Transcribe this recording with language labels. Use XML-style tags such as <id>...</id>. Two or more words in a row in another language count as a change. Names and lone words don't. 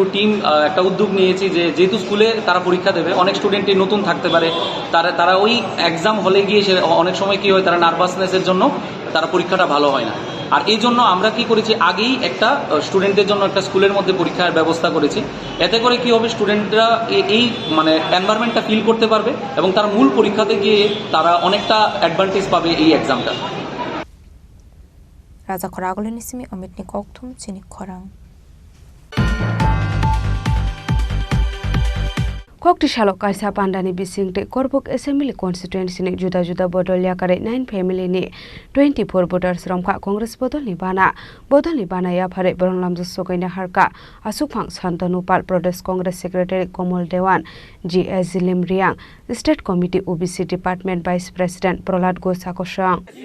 <bn>টিম একটা উদ্যোগ নিয়েছি যে যেহেতু স্কুলে তারা পরীক্ষা দেবে অনেক স্টুডেন্টই নতুন থাকতে পারে তারা ওই এক্সাম হলে গিয়ে অনেক সময় কি হয় তারা নার্ভাসনেসের জন্য তারা পরীক্ষাটা ভালো হয় না আর এই জন্য আমরা কি করেছি আগেই একটা স্টুডেন্টদের জন্য একটা স্কুলের মধ্যে পরীক্ষার ব্যবস্থা করেছি এতে করে কি হবে স্টুডেন্টরা এই মানে এনভায়রনমেন্টটা ফিল করতে পারবে এবং তারা মূল পরীক্ষাতে গিয়ে তারা অনেকটা অ্যাডভান্টেজ পাবে এই এক্সামটা</bn> <trp>রাজা খরাগলেনি সিমি অমিতনি koktum Chini Khorang Koktisalo kaisa pandani bisingte Kokborok</trp> <en>Assembly constituency</en> <trp>ni juda bodol yakare 9 family ni 24 voters romka Congress bodol ni bana ya phare Boronglam Sokaina harka Asukphang Santanupal</trp> <en>Pradesh Congress Secretary</en> <trp>Komol Dewan GS Zilim Riang</trp> <en>State Committee OBC Department Vice President</en> <trp>Prolad Gosakosang</trp>